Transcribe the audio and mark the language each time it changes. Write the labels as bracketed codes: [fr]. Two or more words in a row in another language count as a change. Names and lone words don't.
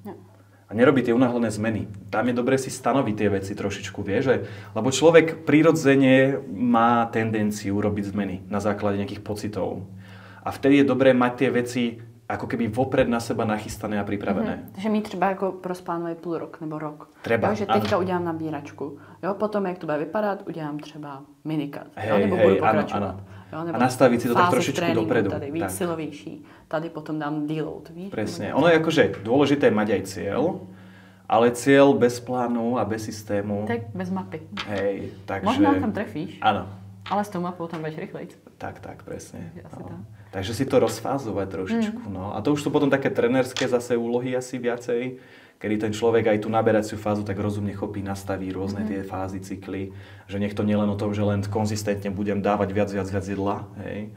[sk] A nerobí tie unáhlené zmeny. Tam je dobre si stanoviť tie veci trošičku, vieš, lebo človek prirodzene má tendenciu robiť zmeny na základe nejakých pocitov. A vtedy je dobré mať tie veci ako keby vopred na seba nachystané a pripravené. [cs] Takže mi třeba jako rozplánuje půl rok nebo rok. [sk] Treba, [cs] jo, že teďka udělám nabíračku. Jo, potom, jak to bude vypadat, udělám třeba minikat. [sk] Hej, [cs] nebo budu pokračovat. Jo, nebo [sk] a nastaviť si to tak trošičku [cs] tréninku, [sk] dopredu. [cs] Tady víc silovější. Tady potom dám deload, víš? [sk] Presne. Ono je akože dôležité mať aj cieľ, ale cieľ bez plánu a bez systému. Tak bez mapy. Hej, takže... [cs] Možná tam trefíš. [sk] Áno. Ale s tou mapou tam budeš rýchlejš. Tak, presne. No. Takže si to rozfázovať trošičku. No. A to už sú potom také trenérske zase úlohy asi viacej, kedy ten človek aj tú naberaciu fázu tak rozumne chopí, nastaví rôzne tie fázy, cykly, že nech to nie len o tom, že len konzistentne budem dávať viac jedla, hej.